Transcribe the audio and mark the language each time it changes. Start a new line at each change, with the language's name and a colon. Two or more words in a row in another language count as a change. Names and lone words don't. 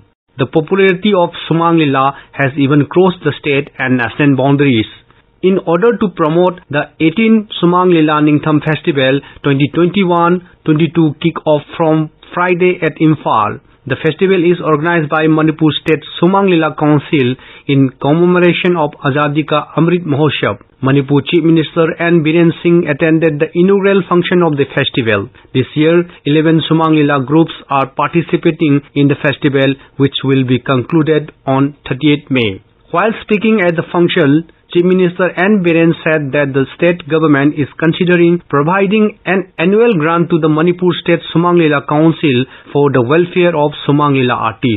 English: The popularity of Shumang Lila has even crossed the state and national boundaries. In order to promote the 18th Shumang Lila Ningtham Festival 2021-22 kick-off from Friday at Imphal, the festival is organized by Manipur State Shumang Lila Council in commemoration of Azadi Ka Amrit Mahotsav. Manipur Chief Minister N. Biren Singh attended the inaugural function of the festival. This year, 11 Shumang Lila groups are participating in the festival, which will be concluded on 30th May. While speaking at the function, Chief Minister N. Biren said that the state government is considering providing an annual grant to the Manipur State Shumang Lila Council for the welfare of Shumang Lila artists.